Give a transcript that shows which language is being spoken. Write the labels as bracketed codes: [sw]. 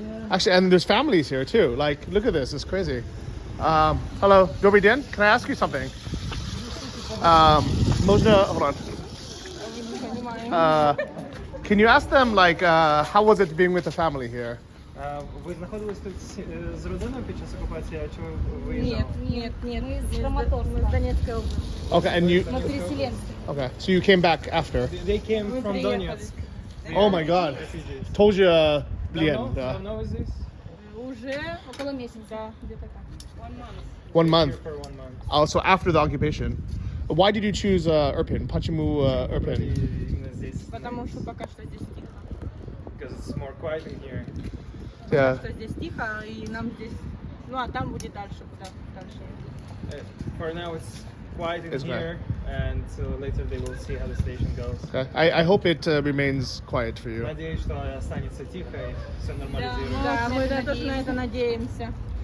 [en] Actually, and there's families here too. Like, look at this. It's crazy. Hello, [uk] Dobry Den. [en] Can I ask you something? [ru] Можно, [en] hold on. Can you ask them, like, how was it being with the family here? [uk] Ви знаходились тут з родиною під час окупації, а чи ви виїжджали? [ru] Нет. [uk] Ми з Краматорська, з Донецької області. [en] Okay, and you. [uk] Переселенці. [en] Okay, so you came back after. They came from Donetsk. Oh my God. Refugees. Told you, блин, [ru] Давно? да. Давно ви здесь? Уже около месяца, где-то так. [en] 1 month. 1 month. Here for 1 month. Also after the occupation. Why did you choose Irpin? [ru] Почему Irpin? Именно здесь. Потому что пока что здесь тихо. [en] Because it's more quiet in here. Yeah. [ru] Что здесь тихо, и нам здесь... Ну, а там будет дальше, куда дальше. [en] For now, it's quiet in It's here, and later they will see how the station goes. Okay. I hope it remains quiet for you. [ru] Надеюсь, что останется тихо и все нормализируется. Да, мы тоже на это надеемся.